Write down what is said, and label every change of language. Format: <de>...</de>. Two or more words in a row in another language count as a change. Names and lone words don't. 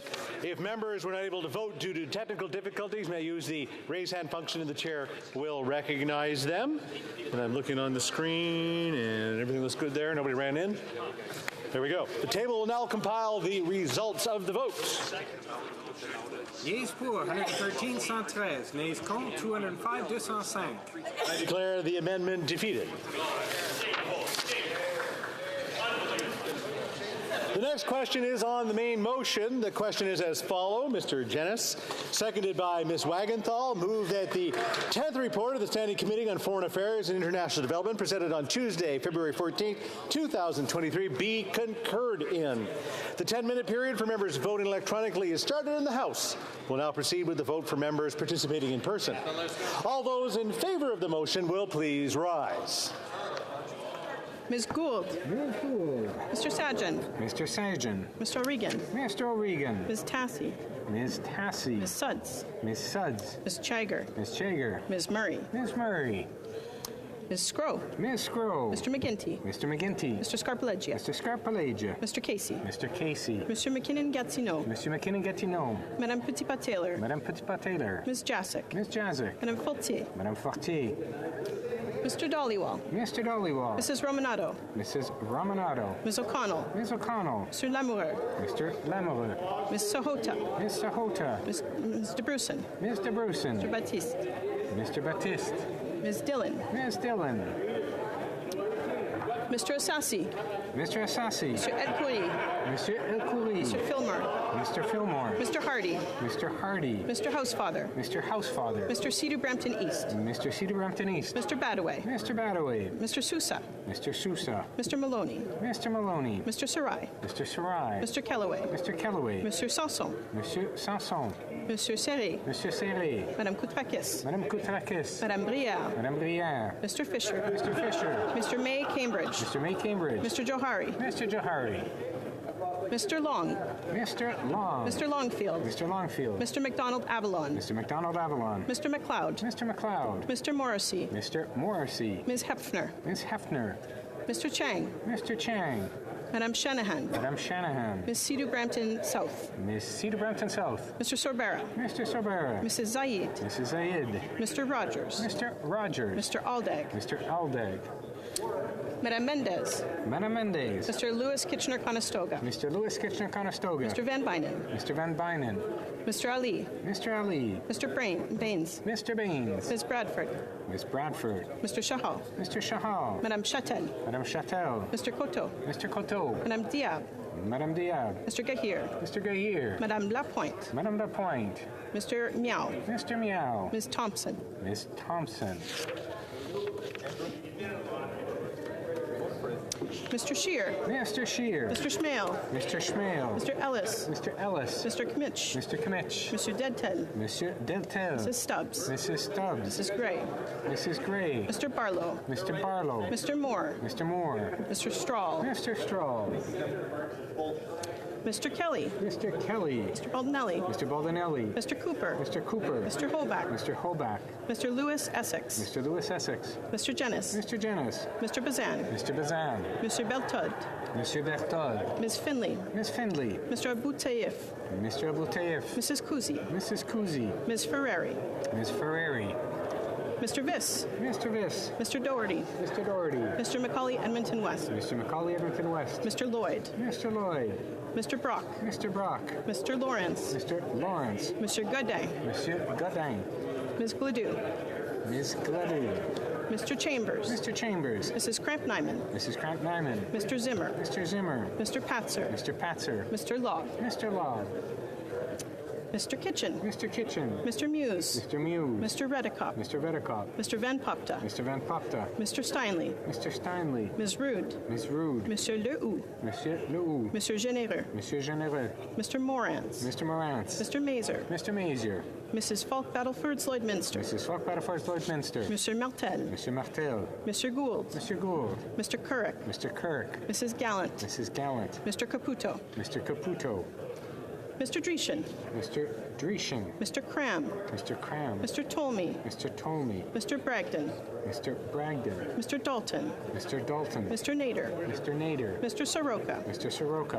<en>If members were not able to vote due to technical difficulties, may use the raise hand function and the chair will recognize them. And I'm looking on the screen and everything looks good there. Nobody ran in. There we go. The table will now compile the results of the votes. Yeas pour 113, 113. Nays contre 205, 205. I declare the amendment defeated. The next question is on the main motion. The question is as follows. Mr. Jenis, seconded by Ms. Wagenthal, move that the 10th report of the Standing Committee on Foreign Affairs and International Development presented on Tuesday, February 14, 2023 be concurred in. The 10-minute period for members voting electronically is started in the House. We'll now proceed with the vote for members participating in person. All those in favor of the motion will please rise. Ms. Gould. Ms. Gould. Mr. Sajjan. Mr. Sajjan. Mr. O'Regan. Mr. O'Regan. Ms. Tassie. Ms. Tassie. Ms. Suds. Ms. Suds. Ms. Chager. Ms. Chager. Ms. Murray. Ms. Murray. Ms. Scrow. Ms. Scrow. Mr. McGinty. Mr. McGinty. Mr. Scarpaleggia. Mr. Scarpaleggia. Mr. Casey. Mr. Casey. Mr. McKinnon-Gatineau. Mr. McKinnon-Gatineau. Madame Petitpas-Taylor. Madame Petitpas-Taylor. Ms. Jacek. Ms. Jacek. Madame Fortier. Madame Fortier. Mr. Dollywall. Mr. Dollywall. Mrs. Romanado. Mrs. Romanado. Ms. O'Connell. Ms. O'Connell. Mr. Lamoureux. Mr. Lamoureux. Ms. Sahota. Ms. Sahota. Ms. DeBrusen. Ms. DeBrusen. Mr. Baptiste. Mr. Baptiste. Ms. Dillon. Ms. Dillon. Mr. Assassi. Mr. Assassi. Mr. El-Khoury. Mr. El-Khoury. Mr. Fillmore. Mr. Fillmore. Mr. Hardy. Mr. Hardy. Mr. Housefather. Mr. Housefather. Mr. Cedar Brampton East. Mr. Cedar Brampton East. Mr. Badaway. Mr. Badaway. Mr. Sousa. Mr. Sousa. Mr. Maloney. Mr. Maloney. Mr. Sarai. Mr. Sarai. Mr. Kellaway. Mr. Kellaway. Mr. Sanson. Monsieur Sanson. Monsieur Serré. Monsieur Serré. Madame Koutrakis. Madame Koutrakis. Madame Brière. Madame Brière. Mr. Fisher. Mr. Fisher. Mr. May Cambridge. Mr. May Cambridge. Mr. Johari. Mr. Johari. Mr. Long. Mr. Long. Mr. Longfield. Mr. Longfield. Mr. McDonald Avalon. Mr. McDonald Avalon. Mr. McLeod. Mr. McLeod. Mr. Morrissey. Mr. Morrissey. Ms. Hefner. Ms. Hefner. Mr. Chang. Mr. Chang. Madame Shanahan. Madame Shanahan. Ms. Cedar Brampton South. Ms. Cedar Brampton South. Mr. Sorbera. Mr. Sorbera. Mrs. Zaid. Mrs. Zaid. Mr. Rogers. Mr. Rogers. Mr. Aldag. Mr. Aldag. Madame Mendez. Madame Mendez. Mr. Lewis Kitchener-Conestoga. Mr. Lewis Kitchener-Conestoga. Mr. Van Bynen. Mr. Van Bynen. Mr. Ali. Mr. Ali. Mr. Baines. Mr. Baines. Ms. Bradford. Ms. Bradford. Mr. Chahal. Mr. Chahal. Madame Chatel. Madame Chatel. Mr. Coteau. Mr. Coteau. Madame Diab. Madame Diab. Mr. Gahir. Mr. Gahir. Madame Lapointe. Madame Lapointe. Mr. Miao. Mr. Miao. Ms. Thompson. Ms. Thompson. Mr. Scheer. Mr. Scheer. Mr. Schmale. Mr. Schmale. Mr. Ellis. Mr. Ellis. Mr. Kmitch. Mr. Kmitch. Mr. Dedtel. Monsieur Deltel. Mrs. Stubbs. Mrs. Stubbs. Mrs. Gray. Mrs. Gray. Mr. Barlow. Mr. Barlow. Mr. Moore. Mr. Moore. Mr. Strahl. Mr. Strahl. Mr. Kelly. Mr. Kelly. Mr. Baldinelli. Mr. Baldinelli. Mr. Cooper. Mr. Cooper. Mr. Holback. Mr. Holback. Mr. Lewis Essex. Mr. Lewis Essex. Mr. Jenis. Mr. Jenis. Mr. Bazan. Mr. Bazan. Mr. Beltud. Mr. Berthold. Ms. Finley. Ms. Findley. Mr. Aboutaif. Mr. Aboutaif. Mrs. Kuzi. Mrs. Kuzi. Ms. Ferrari. Ms. Ferrari. Mr. Viss. Mr. Viss. Mr. Doherty. Mr. Doherty. Mr. Macaulay Edmonton West. Mr. Macaulay Edmonton West. Mr. Lloyd. Mr. Lloyd. Mr. Brock. Mr. Brock. Mr. Lawrence. Mr. Lawrence. Mr. Godin. Monsieur Godin. Ms. Gladue. Ms. Gladue. Mr. Chambers. Mr. Chambers. Mrs. Cramp-Nyman. Mrs. Cramp-Nyman. Mr. Zimmer. Mr. Zimmer. Mr. Patzer. Mr. Patzer. Mr. Law. Mr. Law. Mr. Kitchen. Mr. Kitchen. Mr. Muse. Mr. Muse. Mr. Redekop. Mr. Redekop. Mr. Van Popta. Mr. Van Popta. Mr. Steinley. Mr. Steinley. Ms. Rude. Ms. Rude. Monsieur Lehoux. Monsieur Lehoux. Monsieur Généreux. Monsieur Généreux. Mr. Morans. Mr. Morantz. Mr. Mazer. Mr. Mazier. Mrs. Falk Battleford Lloydminster. Mrs. Falk Battleford Lloydminster. Monsieur Martel. Monsieur Martel. Mr. Gould. Mr. Gould. Mr. Currick. Mr. Kirk. Mrs. Gallant. Mrs. Gallant. Mr. Caputo. Mr. Caputo. Mr. Dreeshen. Mr. Dreeshen. Mr. Cram. Mr. Cram. Mr. Tolmie. Mr. Tolmie. Mr. Bragdon. Mr. Bragdon. Mr. Dalton. Mr. Dalton. Mr. Nader. Mr. Nader. Mr. Soroka. Mr. Soroka.</en>